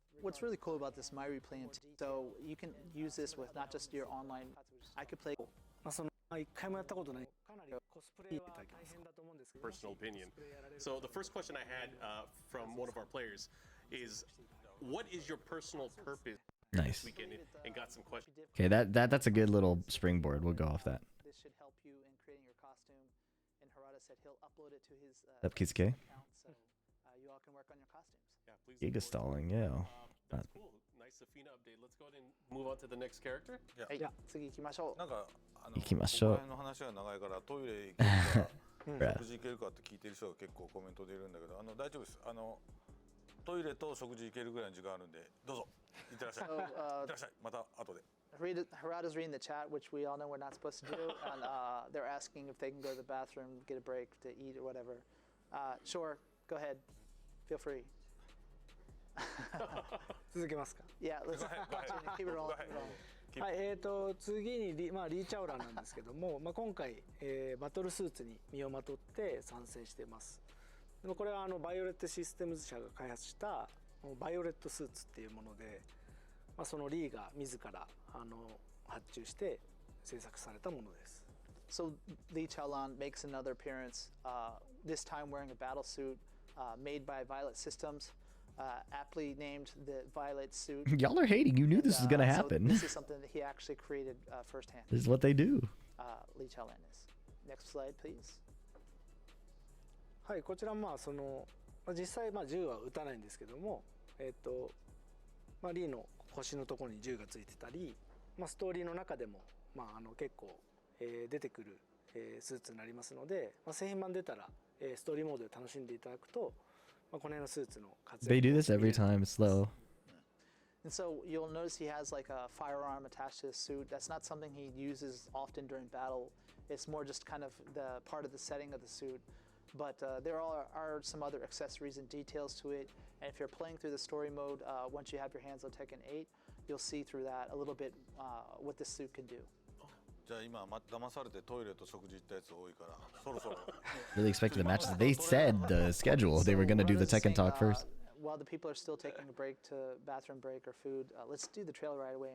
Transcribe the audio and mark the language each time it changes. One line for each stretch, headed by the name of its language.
English: What's really cool about this My Replay, so you can use this with not just your online. I could play.
Japanese: まあその一回もやったことないかなりコスプレは大変だと思うんですけど。
English: Personal opinion. So the first question I had from one of our players is, what is your personal purpose Nice. this weekend? And got some questions. Okay, that's a good little springboard. We'll go off that. This should help you in creating your costume. And Harada said he'll upload it to his Up, Kisuke? account, so you all can work on your costumes. Yeah, please. Giga stalling, yeah. That's cool. Nice Zafina update. Let's go ahead and move on to the next character.
Japanese: はい、次行きましょう。なんか行きましょうここら辺の話が長いからトイレ行けるか
English: Bruh.
Japanese: 食事行けるかって聞いてる人が結構コメントでいるんだけど大丈夫ですトイレと食事行けるぐらいの時間あるんでどうぞいってらっしゃい
English: So
Japanese: いってらっしゃいまた後で
English: Harada's reading the chat, which we all know we're not supposed to do, and they're asking if they can go to the bathroom, get a break to eat or whatever. Sure, go ahead. Feel free.
Japanese: 続けますか。
English: Yeah, let's keep it rolling. Keep it rolling.
Japanese: はい、次にリーチャオランなんですけども、まあ、今回、バトルスーツに身をまとって参戦しています。でもこれはバイオレットシステムズ社が開発したバイオレットスーツっていうもので、まあ、そのリーが自ら発注して制作されたものです。
English: So Lee Chaolan makes another appearance, this time wearing a battle suit made by Violet Systems, aptly named the Violet suit. Y'all are hating. You knew this was gonna So happen. this is something that he actually created firsthand. This is what they do. Lee Chaolan is. Next slide, please.
Japanese: はい、こちらまあ実際銃は撃たないんですけども、まあ、リーの腰のところに銃がついてたり、まあ、ストーリーの中でも、まあ、結構、出てくる、スーツになりますので、まあ、製品版出たら、ストーリーモードで楽しんでいただくと、まあ、この辺のスーツの活躍
English: They do this every time. It's slow. And so you'll notice he has like a firearm attached to his suit. That's not something he uses often during battle. It's more just kind of the part of the setting of the suit. But there are some other accessories and details to it. And if you're playing through the story mode, once you have your hands on Tekken 8, you'll see through that a little bit what this suit can do.
Japanese: じゃあ今騙されてトイレと食事行ったやつ多いからそろそろ
English: Really expected the matches. They said the schedule. They were gonna do the Tekken talk first. While the people are still taking a break to bathroom break or food, let's do the trailer right away.